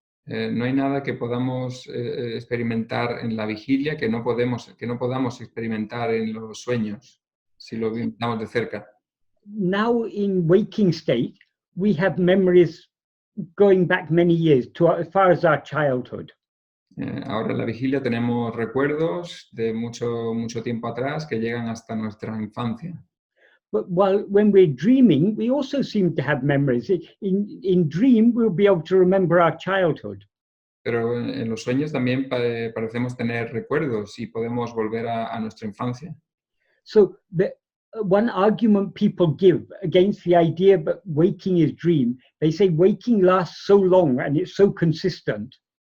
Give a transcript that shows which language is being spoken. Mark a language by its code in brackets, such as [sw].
[es] No hay nada que podamos experimentar en la vigilia que no podamos experimentar en los sueños, si lo vemos de cerca. [en] Now in waking state, we have memories going back many years, as far as our childhood. [es] Ahora en la vigilia tenemos recuerdos de mucho tiempo atrás que llegan hasta nuestra infancia. [en] But when we're dreaming, we also seem to have memories. In dream, we'll be able to remember our childhood. [es] Pero en los sueños también parecemos tener recuerdos y podemos volver a nuestra infancia. [en] So one argument people give against the idea that waking is dream, they say waking lasts so long and it's so consistent.